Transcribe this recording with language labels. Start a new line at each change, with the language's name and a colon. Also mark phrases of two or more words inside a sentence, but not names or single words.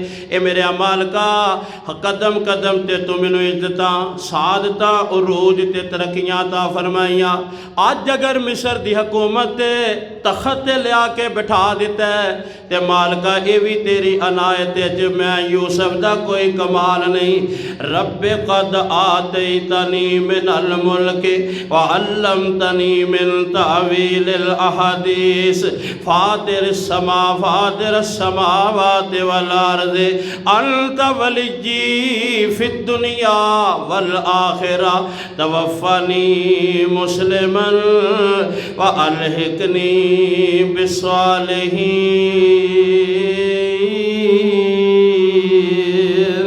Punjabi: یہ میرے اعمال کا قدم قدم تے توں مینوں عزتاں، سعادتاں، عروج تے ترقیاں عطا فرمائیاں. اج اگر مصر دی حکومت تخت لیا کے بٹھا دتا ہے تے مالکا یہ بھی تیری عنایت ہے، میں یوسف دا کوئی کمال نہیں.
Arabic: رب قد آتيتني من الملك وعلمتني من تأويل الأحاديث فاطر السماوات والأرض أنت وليي في الدنيا والآخرة توفني مسلما وألحقني بالصالحين.